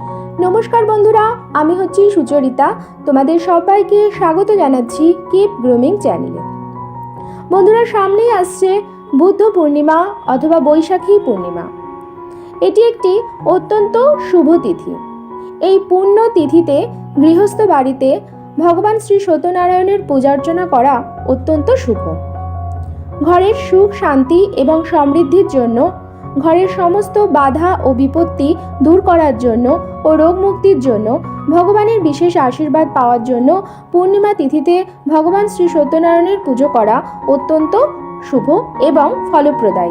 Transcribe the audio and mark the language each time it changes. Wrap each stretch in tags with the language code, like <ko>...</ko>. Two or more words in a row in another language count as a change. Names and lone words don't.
<bn>নমস্কার বন্ধুরা, আমি হচ্ছি সুচরিতা। তোমাদের সবাইকে স্বাগত জানাচ্ছি কীপ গ্রুমিং চ্যানেলে। বন্ধুরা সামনেই আসছে বুদ্ধ পূর্ণিমা অথবা বৈশাখী পূর্ণিমা। এটি একটি অত্যন্ত শুভ তিথি। এই পূর্ণ তিথিতে গৃহস্থ বাড়িতে ভগবান শ্রী সত্যনারায়ণের পূজার্চনা করা অত্যন্ত শুভ। ঘরের সুখ শান্তি এবং সমৃদ্ধির জন্য, ঘরের সমস্ত বাধা ও বিপত্তি দূর করার জন্য ও রোগ মুক্তির জন্য, ভগবানের বিশেষ আশীর্বাদ পাওয়ার জন্য পূর্ণিমা তিথিতে ভগবান শ্রী সত্যনারায়ণের পুজো করা অত্যন্ত শুভ এবং ফলপ্রদায়ী।</bn>